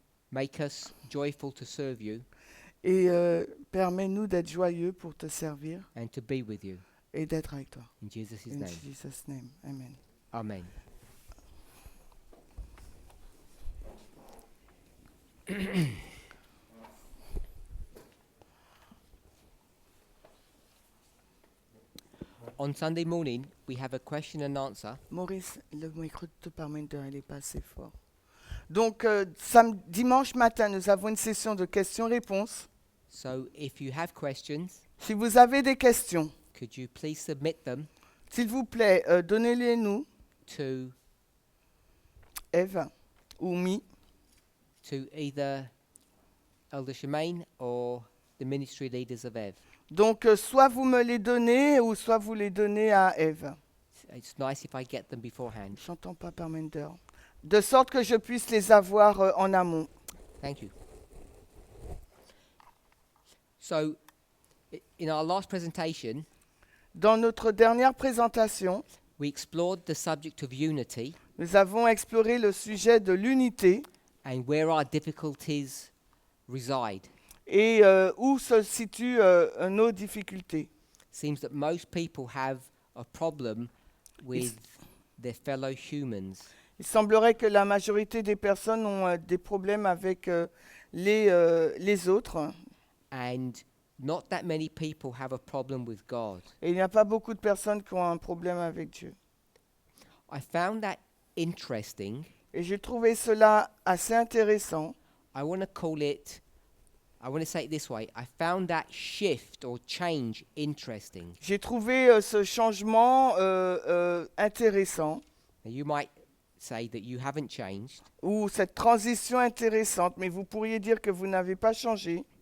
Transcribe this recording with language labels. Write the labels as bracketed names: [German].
[English] Make us joyful to serve you [French] Et permets-nous d'être joyeux pour te servir [English] and to be with you. [French] et d'être avec toi. [English] In Jesus' In name. Jesus' name, amen. Amen. On Sunday morning, we have a question and answer. [French] Maurice, le micro de te parlementaire, il n'est pas assez fort. Donc, dimanche matin, nous avons une session de questions-réponses. [English] So if you have questions, [French] Si vous avez des questions, [English] could you please submit them [French] s'il vous plaît, donnez-les nous, [English] to [French] Eve ou Mi, [English] either Elder Shemaine or the ministry leaders of Ev. [French] Donc, soit vous me les donnez ou soit vous les donnez à Eve. [English] It's nice if I get them beforehand. [French] J'entends pas Parmenter. De sorte que je puisse les avoir en amont. [English] Thank you. So, in our last presentation, [French] Dans notre dernière présentation, [English] we explored the subject of unity [French] nous avons exploré le sujet de l'unité [English] and where our difficulties reside. [French] et où se situent nos difficultés. [English] Seems that most people have a problem with their fellow humans. [French] Il semblerait que la majorité des personnes ont des problèmes avec les autres. [English] And not that many people have a problem with God. [French] Et il n'y a pas beaucoup de personnes qui ont un problème avec Dieu. [English] I found that interesting. [French] Et j'ai trouvé cela assez intéressant. [English] I want to say it this way. I found that shift or change interesting. [French] J'ai trouvé ce changement intéressant, [English] Now you might say that you haven't changed. [French] ou cette transition intéressante, mais vous pourriez dire que vous n'avez pas changé.